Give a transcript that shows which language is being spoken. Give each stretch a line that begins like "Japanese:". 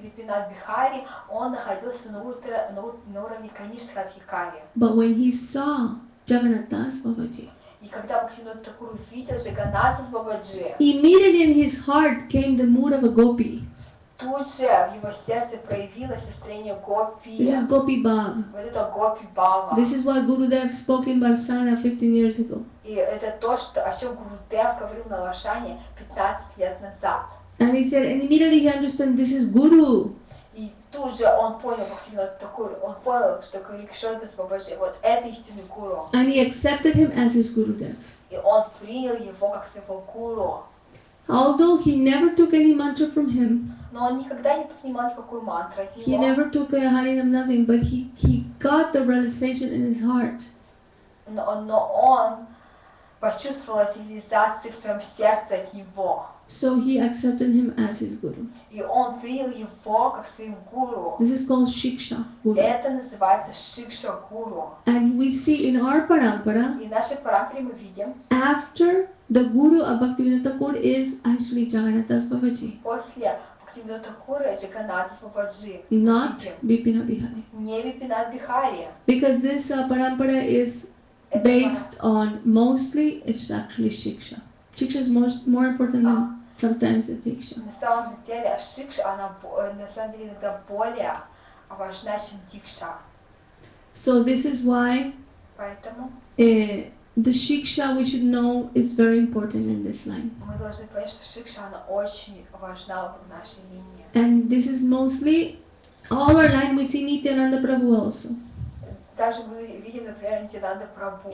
Russian: Випинат Бихари, он находился на уровне Каништха Адхикари.
English: But when he saw Jagannath Das Babaji,
Russian: И когда Бхактивинода Тхакур увидел Джаганната с Бабаджи,
English: immediately in his heart came the mood of a gopi.
Russian: тут же в его сердце проявилось настроение гопи.
English: This is Gopi Bhav.
Russian: Вот это гопи бава.
English: This is what Gurudev spoke in Barsana 15 years ago.
Russian: И это то, о чем Гурудев говорил на Лашане 15 лет назад.
English: And he said, and immediately he understood this is Guru.
Russian: И тут же он понял, Бхактивинода Тхакур, он понял, что Кришна с Бабаджи, вот это истинный гуру.
English: And he accepted him as his Gurudev.
Russian: И он принял его как своего гуру.
English: Although he never took any mantra from him,
Russian: Но он никогда не принимал никакую мантру от
English: he
Russian: него.
English: never took a Harinam, nothing, but he got the realization in his heart
Russian: Но он почувствовал эти реализации в своем сердце от него.
English: So he accepted him as his guru.
Russian: И он принял его как своим гуру.
English: This is called Shiksha Guru.
Russian: Это называется Шикша Гуру.
English: And we see in our parampara,
Russian: И в нашей парампаре мы видим,
English: after the guru of Bhaktivinoda Thakur is actually Jagannath Das Babaji,
Russian: после Бхактивинода Тхакура Джаганнатас Бабаджи,
English: not Bipina Bihari.
Russian: не Випинат Бихари.
English: Because this parampara is
Russian: Это
English: based on mostly it's actually Shiksha. Shiksha is more important than sometimes the Diksha.
Russian: На самом деле Шикша, она на самом деле иногда более важна, чем Дикша.
English: So this is why
Russian: Поэтому
English: the Shiksha we should know is very important in this line.
Russian: мы должны понять, что Шикша, она очень важна в нашей линии.
English: And this is mostly all our line we see Nityananda Prabhu also.
Russian: Также мы видим, например, Нитянанда Прабху.